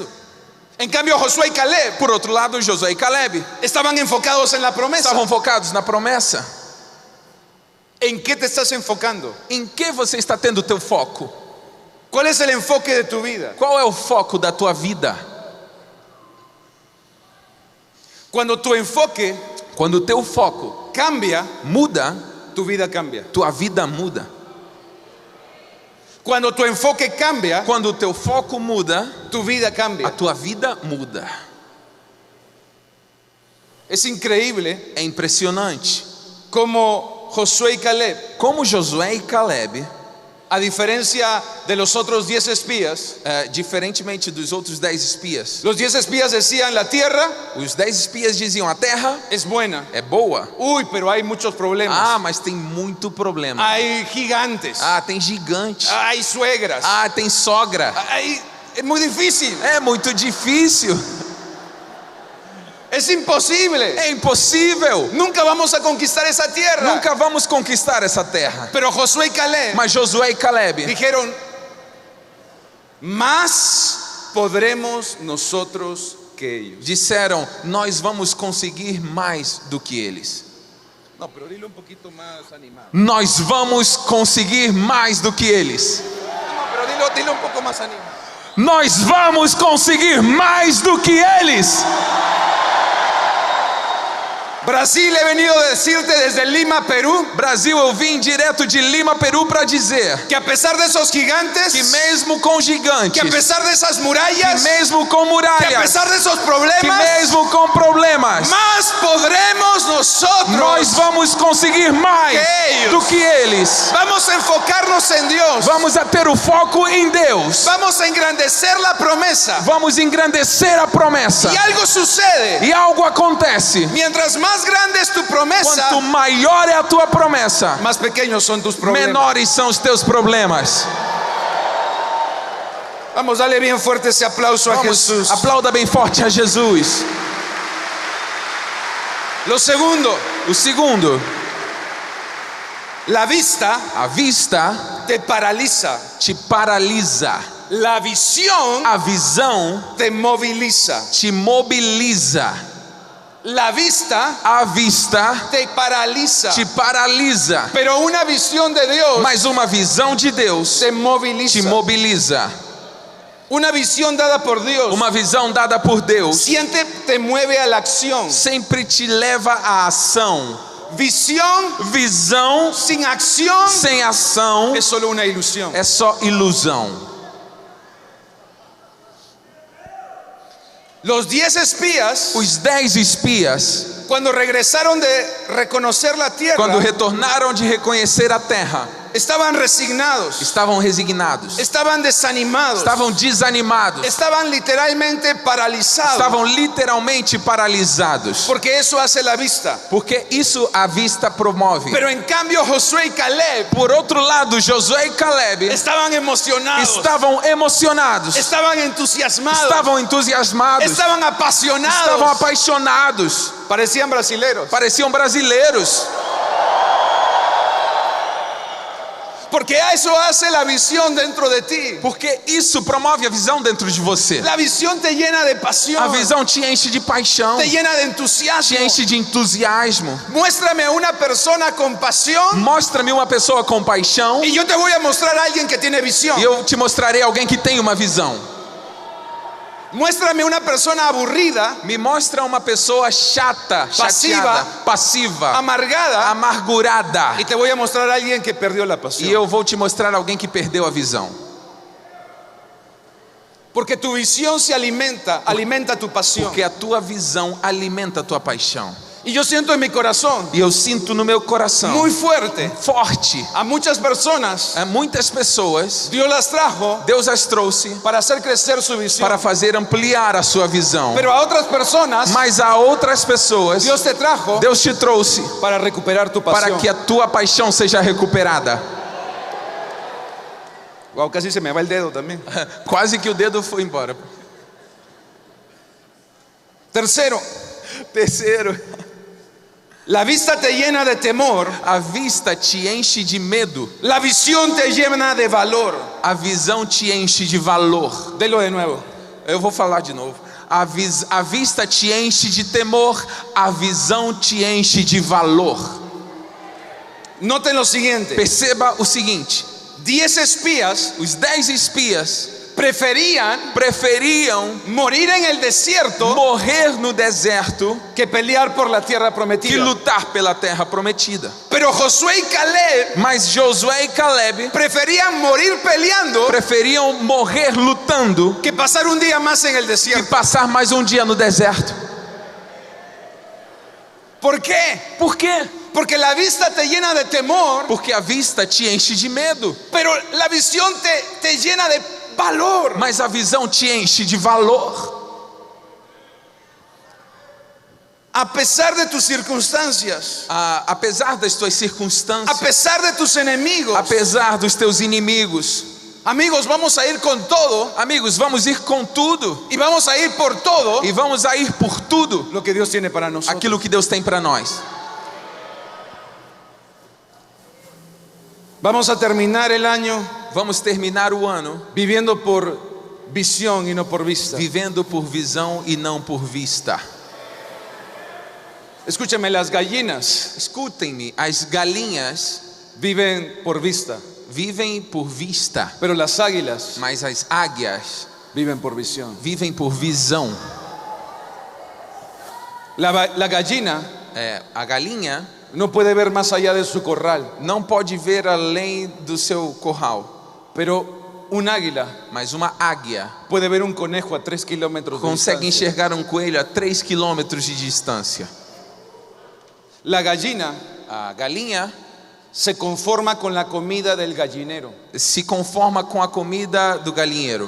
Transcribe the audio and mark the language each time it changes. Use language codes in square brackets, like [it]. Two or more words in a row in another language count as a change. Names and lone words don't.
[es] En cambio, Josué y Caleb [pt] Por outro lado, Josué e Caleb [es] estaban enfocados en la promesa. [pt] estavam focados na promessa. [es] ¿En qué te estás enfocando? [pt] Em que você está tendo o teu foco? [es] ¿Cuál es el enfoque de tu vida? [pt] Qual é o foco da tua vida? [es] Cuando tu enfoque [pt] Quando o teu foco [es] cambia, [pt] muda, [es] tu vida cambia. [pt] tua vida muda. [es] Cuando tu enfoque cambia, [pt] Quando o teu foco muda, [es] tu vida [pt] a [es] cambia. [pt] tua vida muda. [es] Es increíble [pt] É impressionante [es] como Josué y Caleb, [pt] como Josué e Caleb, [es] a diferencia de los otros 10 espías, [pt] diferentemente dos outros 10 espias, [es] los 10 espías decían: la tierra [pt] os 10 espias diziam: a terra [es] es buena. [pt] é boa. [es] Uy, pero hay muchos problemas. [pt] Ah, mas tem muito problema. [es] Hay gigantes. [pt] Ah, tem gigante. [es] Hay suegras. [pt] Ah, tem sogra. [es] Es muy difícil. [pt] É muito difícil. [es] Es imposible. [pt] É impossível. [es] Nunca vamos a conquistar esa tierra. [pt] Nunca vamos conquistar essa terra. [es] Pero Josué y Caleb [pt] Mas Josué e Caleb [es] dijeron: más podremos nosotros que ellos. [pt] disseram: nós vamos conseguir mais do que eles. [es] No, pero dile un poquito más animado. [pt] Nós vamos conseguir mais do que eles. [es] No, pero dile un poco más animado. [pt] Nós vamos conseguir mais do que eles. [es] Brasil, he venido a decirte desde Lima, Perú, [pt] Brasil, eu vim direto de Lima, Peru, para dizer [es] que a pesar de esos gigantes, [pt] que mesmo com que gigantes, [es] a pesar de esas que murallas, [pt] mesmo com [es] que a [pt] muralhas, [es] pesar de esos que problemas, [pt] mesmo com problemas, [es] más podremos nosotros. [pt] nós vamos conseguir mais [es] que ellos. [pt] do que eles. [es] Vamos a enfocarnos en Dios. [pt] Vamos a ter o foco em Deus. [es] Vamos a engrandecer la promesa. [pt] Vamos engrandecer a promessa. [es] Y algo sucede. [pt] E algo acontece. [es] Mientras más grande es tu promesa, [pt] Quanto maior é a tua promessa, [es] más pequeños son tus problemas. [pt] menores são os teus problemas. [es] Vamos, dale bien fuerte ese aplauso a [pt] Vamos, [es] Jesús. [pt] aplauda bem forte a Jesus. [es] Lo segundo, [pt] O segundo, [es] la vista [pt] a vista [es] te paraliza. [pt] te paralisa. [es] La visión [pt] A visão [es] te moviliza. [pt] te mobiliza. [es] La vista [pt] A vista [es] te paraliza. [pt] te paralisa. [es] Pero una visión de Dios [pt] Mas uma visão de Deus [es] te moviliza. [pt] te mobiliza. [es] Una visión dada por Dios [pt] Uma visão dada por Deus [es] siempre te mueve a la acción. [pt] sempre te leva à ação. [es] Visión [pt] Visão [es] sin acción [pt] sem ação [es] es solo una ilusión. [pt] é só ilusão. [es] Los 10 espías, [pt] Os 10 espias, [es] cuando regresaron de reconocer la tierra, [pt] quando retornaram de reconhecer a terra, [es] estaban resignados, [pt] estavam resignados, [es] estaban desanimados, [pt] estavam desanimados, [es] estaban literalmente paralizados, [pt] estavam literalmente paralisados, [es] porque eso hace la vista. [pt] porque isso a vista promove. [es] Pero en cambio Josué y Caleb [pt] Por outro lado, Josué e Caleb [es] estaban emocionados, [pt] estavam emocionados, [es] estaban entusiasmados, [pt] estavam entusiasmados, [es] estaban apasionados, [pt] estavam apaixonados, [es] parecían brasileros, [pt] pareciam brasileiros, [es] porque eso hace la visión dentro de ti. [pt] porque isso promove a visão dentro de você. [es] La visión te llena de pasión, [pt] A visão te enche de paixão, [es] te llena de [pt] te [es] entusiasmo. [pt] enche de entusiasmo. [es] Muéstrame a una persona con pasión [pt] Mostra-me uma pessoa com paixão [es] y yo te voy a mostrar a alguien que tiene visión. [pt] e eu te mostrarei alguém que tem uma visão. [es] Muéstrame una persona aburrida, [pt] Me mostra uma pessoa chata, chateada, passiva, [es] amargada, [pt] amargurada, [es] y te voy a mostrar a alguien que perdió la [pt] e [es] pasión. [pt] eu vou te mostrar alguém que perdeu a visão. [es] Porque tu visión se alimenta tu pasión. [pt] Porque a tua visão alimenta a tua paixão. [es] Y yo siento en mi corazón [pt] E eu sinto no meu coração [es] muy fuerte, [pt] forte. [es] a muchas personas [pt] Muitas pessoas, [es] Dios las trajo [pt] Deus as trouxe [es] para hacer crecer su visión. [pt] para fazer ampliar a sua visão. [es] Pero a otras personas [pt] Mas a outras pessoas, [es] Dios te trajo [pt] Deus te trouxe [es] para recuperar tu [pt] para [es] pasión. [pt] que a tua paixão seja recuperada. [es] Wow, casi se me va el dedo también. [pt] Quase que o dedo foi embora. [es] Tercero, la vista te llena de temor, [pt] a vista te enche de medo, [es] la visión te llena de valor. [pt] a visão te enche de valor. [es] Delo de nuevo. [pt] Eu vou falar de novo. A vista te enche de temor, a visão te enche de valor. [es] Noten lo siguiente. [pt] Perceba o seguinte: [es] 10 espías [pt] os 10 espias [es] preferiam morir en el desierto [pt] morrer no deserto [es] que pelear por la tierra [pt] que [es] prometida. [pt] lutar pela terra prometida. [es] Pero Josué y Caleb [pt] Mas Josué e Caleb [es] preferían morir peleando [pt] preferiam morrer lutando [es] que pasar un día más en el [pt] que [es] desierto. [pt] passar mais um dia no deserto. [es] ¿Por qué? [pt] Por quê? [es] Porque la vista te llena de temor, [pt] Porque a vista te enche de medo, [es] pero la visión te llena de valor. [pt] mas a visão te enche de valor. [es] A pesar de tus circunstancias, [pt] Apesar das tuas [es] a [pt] circunstâncias, [es] pesar de tus enemigos, [pt] apesar dos teus inimigos, [es] amigos, vamos a ir con todo [pt] amigos, vamos ir com tudo [es] y vamos a ir por todo [pt] e vamos a ir por tudo [es] lo que Dios tiene para nosotros. [pt] aquilo que Deus tem para nós. [es] Vamos a terminar el año [pt] Vamos terminar o ano [es] viviendo por visión y no por vista. [pt] vivendo por visão e não por vista. [es] Escúchame, las gallinas [pt] Escutem-me, as galinhas [es] viven por vista, [pt] vivem por vista, [es] pero las águilas [pt] mas as águias [es] viven por visión. [pt] vivem por visão. [es] La gallina [pt] A galinha [es] no puede ver más allá de su corral, [pt] não pode ver além do seu curral, [es] pero un águila [pt] mas uma águia [es] puede ver un conejo a 3 kilómetros de [pt] consegue [es] distancia. [pt] enxergar um coelho a 3 quilômetros de distância. [es] La gallina [pt] A galinha [es] se conforma con la comida del gallinero, [pt] se conforma com a comida do galinheiro,